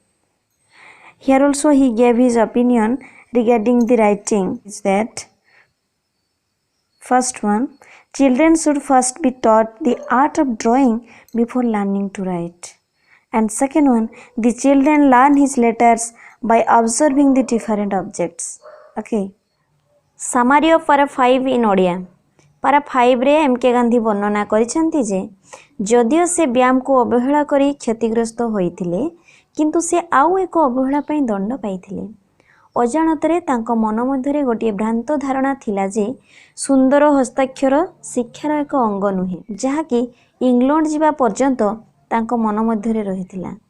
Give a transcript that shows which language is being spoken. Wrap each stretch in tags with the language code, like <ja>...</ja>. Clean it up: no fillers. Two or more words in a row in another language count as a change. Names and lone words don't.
<en>Here also he gave his opinion regarding the writing is that first one, children should first be taught the art of drawing before learning to write. And second one, the children learn his letters by observing the different objects. Okay. Summary of para 5 in ओडिया.</en> <or>para 5 ରେ ଏମ କେ ଗାନ୍ଧୀ ବର୍ଣ୍ଣନା କରିଛନ୍ତି ଯେ ଯଦିଓ ସେ ବ୍ୟାୟାମ କୁ ଅବହେଳା କରି କ୍ଷତିଗ୍ରସ୍ତ ହୋଇଥିଲେ କିନ୍ତୁ ସେ ଆଉ ଏକ ଅବହେଳା ପାଇଁ ଦଣ୍ଡ ପାଇଥିଲେ. ଅଜାଣତରେ ତାଙ୍କ ମନ ମଧ୍ୟରେ ଗୋଟେ ଭ୍ରାନ୍ତ ଧାରଣା ଥିଲା ଯେ ସୁନ୍ଦର ହସ୍ତାକ୍ଷର ଶିକ୍ଷାର ଏକ ଅଙ୍ଗ ନୁହେଁ, ଯାହାକି ଇଂଲଣ୍ଡ ଯିବା ପର୍ଯ୍ୟନ୍ତ ତାଙ୍କ ମନ ମଧ୍ୟରେ ରହିଥିଲା.</or>